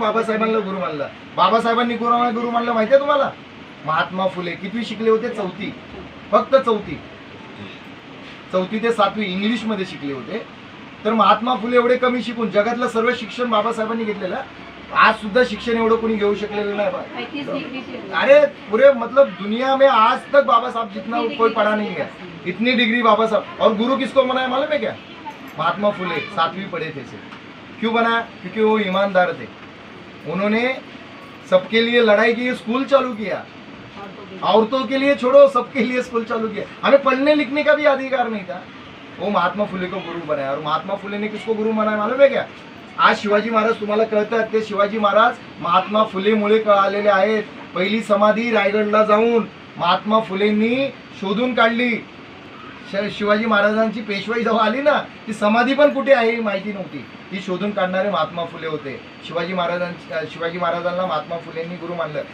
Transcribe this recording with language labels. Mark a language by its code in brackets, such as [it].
[mr] बाबासाहेबांना गुरु मानलं. बाबासाहेबांनी कुणाला गुरु मानलं माहिती आहे तुम्हाला? महात्मा फुले. कितवी शिकले होते? 4थी, फक्त 4थी ते 7वी इंग्लिश मध्ये शिकले होते. तर महात्मा फुले एवढे कमी शिकून जगातलं सर्व शिक्षण बाबासाहेबांनी घेतलेलं. आज सुद्धा शिक्षण एवढं कोणी घेऊ शकलेलं नाही. [hi] अरे पूरे मतलब दुनिया में आज तक बाबा साहब जितना कोई पढ़ा नहीं है, इतनी डिग्री बाबा साहब. और गुरु किसको बनाया मालूम है क्या? महात्मा फुले 7वीं पढ़े थे से. क्यों बनाया? क्योंकि वो ईमानदार थे. उन्होंने सबके लिए लड़ाई की, स्कूल चालू किया. औरतों के लिए छोड़ो, सबके लिए स्कूल चालू किया. हमें पढ़ने लिखने का भी अधिकार नहीं था. वो महात्मा फुले को गुरु बनाया. और महात्मा फुले ने किसको गुरु बनाया मालूम है क्या? [mr] आज शिवाजी महाराज तुम्हाला कळतात, ते शिवाजी महाराज महात्मा फुलेमुळे कळालेले आहेत. पहिली समाधी रायगडला जाऊन महात्मा फुलेंनी शोधून काढली. शिवाजी महाराजांची पेशवाई जेव्हा आली ना, ती समाधी पण कुठे आहे माहिती नव्हती. ती शोधून काढणारे महात्मा फुले होते. शिवाजी महाराजांना महात्मा फुलेंनी गुरु मानलं.